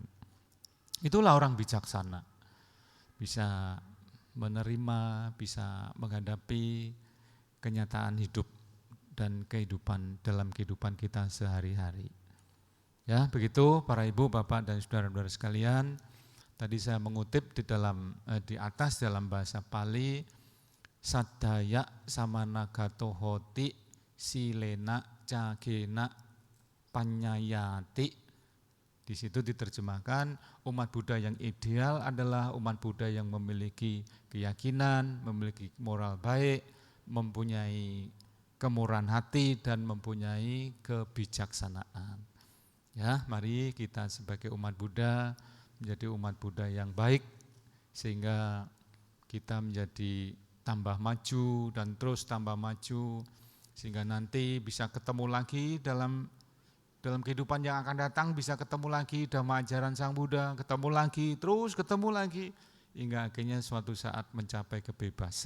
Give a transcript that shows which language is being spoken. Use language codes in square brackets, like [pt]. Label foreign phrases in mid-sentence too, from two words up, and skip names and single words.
[id] Itulah orang bijaksana. Bisa menerima, bisa menghadapi kenyataan hidup dan kehidupan dalam kehidupan kita sehari-hari. Ya, begitu para ibu, bapak dan saudara-saudara sekalian. Tadi saya mengutip di atas dalam bahasa Pali, [pi] Saddaya samanagato hoti silena cagena panyayati. [id] Di situ diterjemahkan umat Buddha yang ideal adalah umat Buddha yang memiliki keyakinan, memiliki moral baik, mempunyai kemurahan hati dan mempunyai kebijaksanaan. Ya, mari kita sebagai umat Buddha menjadi umat Buddha yang baik sehingga kita menjadi tambah maju dan terus tambah maju sehingga nanti bisa ketemu lagi dalam kehidupan yang akan datang, bisa ketemu lagi dhamma ajaran Sang Buddha, ketemu lagi, terus ketemu lagi, hingga akhirnya suatu saat mencapai kebebasan.